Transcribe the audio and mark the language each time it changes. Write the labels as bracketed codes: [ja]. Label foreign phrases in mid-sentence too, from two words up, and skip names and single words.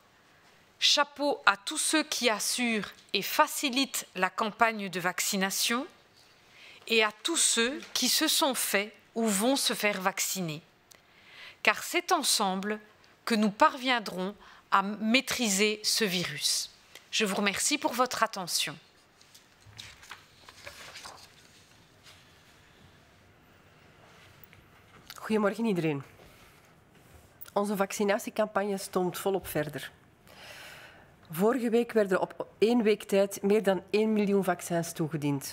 [fr] Chapeau à tous ceux qui assurent et facilitent la campagne de vaccination et à tous ceux qui se sont fait ou vont se faire vacciner. Car c'est ensemble que nous parviendrons à maîtriser ce virus. Je vous remercie pour votre attention. [nl] Goedemorgen iedereen. Onze vaccinatiecampagne stoomt volop verder. Vorige week werden op 1 week tijd meer dan 1 miljoen vaccins toegediend.